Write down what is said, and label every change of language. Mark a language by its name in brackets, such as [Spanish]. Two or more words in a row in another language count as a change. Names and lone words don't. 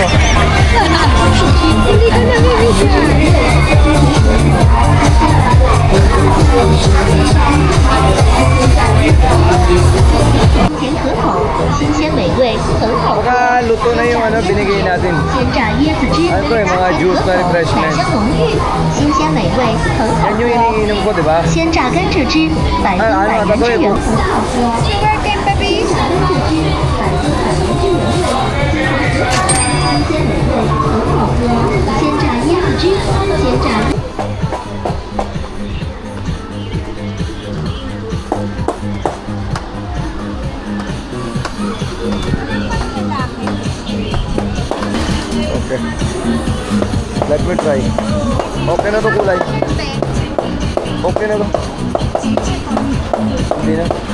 [Filipino] Hindi ko nabibigyan. [Chinese] 甜可口，新鲜美味，很好喝。 [Filipino] Baka luto na yung ano binigay natin. [Chinese] 鲜榨椰子汁， [Filipino] Ano to yung mga juice na [Chinese] 奶 [Filipino] refreshment. [Chinese] 香浓郁，新鲜美味，很好 [Filipino] Yan yung [Chinese] 喝。 [Filipino] iniinom ko, di ba? [Chinese] 鲜榨甘蔗汁，百分百原汁原味，很好喝。 [English] Birthday, baby. [Chinese] 鲜榨椰子汁，鲜榨。 [Filipino] Okay. [English] Let me try. [Filipino] Okay na to kulay. Okay na to. Hindi na.